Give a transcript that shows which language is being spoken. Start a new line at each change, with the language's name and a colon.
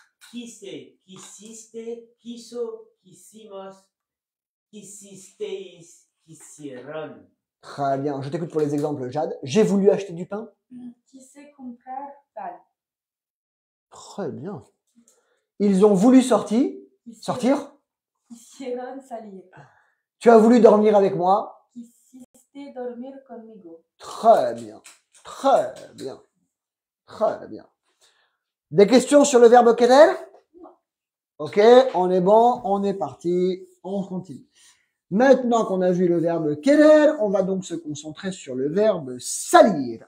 Spanish: Quise, quisiste, quiso, quisimos, quisisteis, quisieron.
French: Très bien, je t'écoute pour les exemples, Jade. J'ai voulu acheter du pain.
Spanish: Quise comprar pan.
French: Très bien. Ils ont voulu sortir.
Spanish: Quisieron salir.
French: Tu as voulu dormir avec moi.
Spanish: Quisiste dormir conmigo.
French: Très bien, très bien, très bien. Des questions sur le verbe querer? Ok, on est bon, on est parti, on continue. Maintenant qu'on a vu le verbe querer, on va donc se concentrer sur le verbe salir.